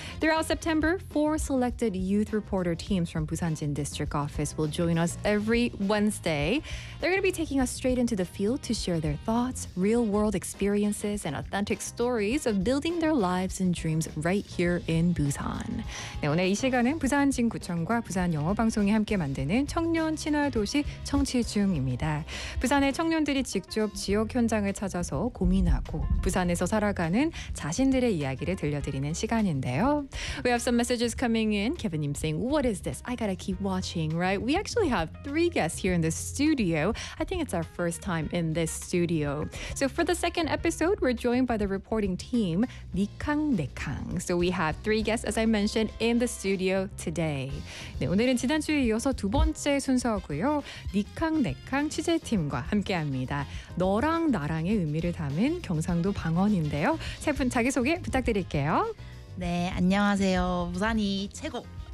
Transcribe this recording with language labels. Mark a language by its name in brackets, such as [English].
[English] Throughout September, four selected youth reporter teams from Busanjin District Office will join us every Wednesday. They're going to be taking us straight into the field to share their thoughts, real-world experiences, and authentic stories of building their lives and dreams right here in Busan. [Korean] 네, 오늘 이 시간은 부산진구청과 부산영어방송이 함께 만드는 청년 친화도시 청취 중입니다. 부산의 청년들이 직접 지역 현장을 찾아서 고민하고 부산에서 살아가는 자신들의 이야기를 들려드리는 시간인데요. [English] We have some messages coming in. Kevin님 saying, what is this? I gotta keep watching, right? We actually have three guests here in the studio. I think it's our first time in this studio. So for the second episode, we're joined by the reporting team, Nikang Nikang. So we have three guests, as I mentioned, in the studio today. [Korean] 네, 오늘은 지난주에 이어서 두 번째 순서고요. 니캉 네캉 취재팀과 함께합니다. 너랑 나랑의 의미를 담은 경상도 방언인데요. 세 분 자기소개 부탁드릴게요. 네, 안녕하세요. 부산이 최고!